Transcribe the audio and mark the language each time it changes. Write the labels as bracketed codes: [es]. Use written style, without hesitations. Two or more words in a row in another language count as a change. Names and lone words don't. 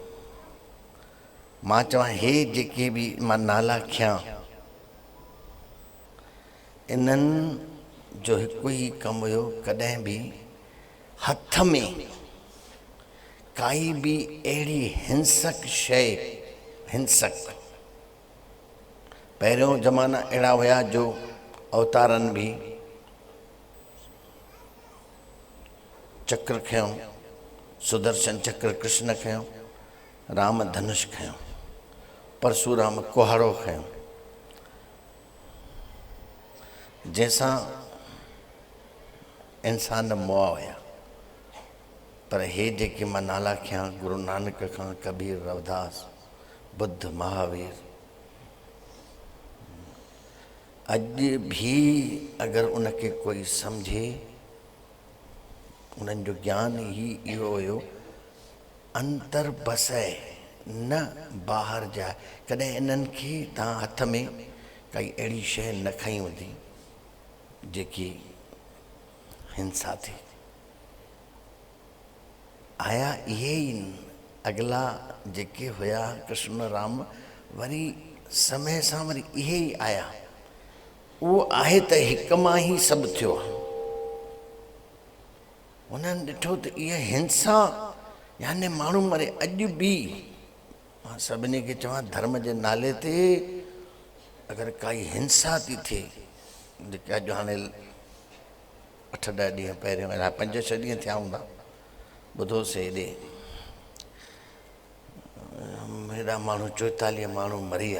[sd] मां चवां हे जेके बि मां नाला खयां, इन्हनि जो हिकु ई कमु हुयो, कॾहिं बि हथ में काई भी अहिड़ी हिंसक शइ, हिंसक पहिरियों ज़माना अहिड़ा हुया जो अवतारनि भी चक्र खयों, सुदर्शन चक्र कृष्ण खयों, राम धनुष खयों, परशुराम कुहाड़ो खयों, जैसां इंसान मुआ हुया। पर हे जेके मां नाला खयां, गुरु नानक खां कबीर, रविदास, बुद्ध, महावीर, अॼु भी अगर उनके कोई समझे, उन्हनि जो ज्ञान ही इहो हुयो, [pa] ਅੰਤਰ ਬਸੈ ਨ ਬਾਹਿਰਿ ਜਾਏ। [sd] कॾहिं इन्हनि खे तव्हां हथ में काई अहिड़ी शइ न खई हूंदी जेकी हिंसा थी। आया इहे ई अगला जेके हुया कृष्ण राम, वरी समय सां वरी इहे ई आया। उहो आहे त हिक मां ई सभु थियो आहे। उन्हनि ॾिठो त इहा हिंसा, याने माण्हू मरे। अॼु बि मां सभिनी खे चवां, धर्म जे नाले ते अगरि काई हिंसा थी थिए, जेके अॼु हाणे 8-10 ॾींहं पहिरियों, अञा 5-6 ॾींहं थिया हूंदा, ॿुधोसीं हेॾे हेॾा माण्हू 44 माण्हू मरी विया।